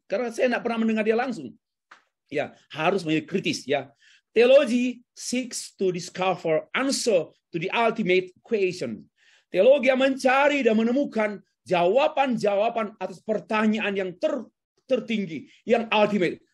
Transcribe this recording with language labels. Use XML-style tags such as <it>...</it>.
<id>Karena saya tidak pernah mendengar dia langsung. Ya, harus menjadi kritis ya.</id> <en>Theology seeks to discover answer to the ultimate question.</en> <id>Teologi mencari dan menemukan jawaban-jawaban atas pertanyaan yang tertinggi, yang ultimate.</id>